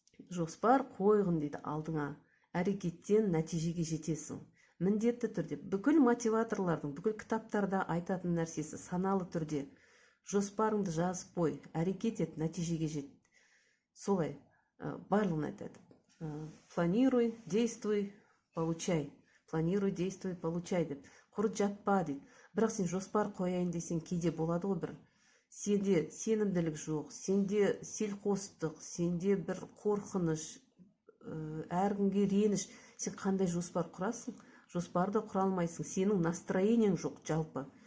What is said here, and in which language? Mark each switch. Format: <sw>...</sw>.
<kk>жоспар қойғын дейді алдыңа, әрекеттен нәтижеге жетесің. Міндетті түрде бүкіл мотиваторлардың, бүкіл кітаптарда айтатын нәрсесі саналы түрде жоспарыңды жазып қой, әрекет ет, нәтижеге жет. Солай барлығын айтады.</kk> <ru>Планируй, действуй, получай. Планируй, действуй, получай деп.</ru> <kk>Құр жатпа дейді. Бірақ сен жоспар қояйын десең кейде болады ғой бір. Сенде сенімділік жоқ, сенде селқостық, сенде бір қорқыныш, әр күнге реніш. Сен қандай жоспар құрасың? Жоспарды құра алмайсың. Сенің настроениең жоқ жалпы.</kk>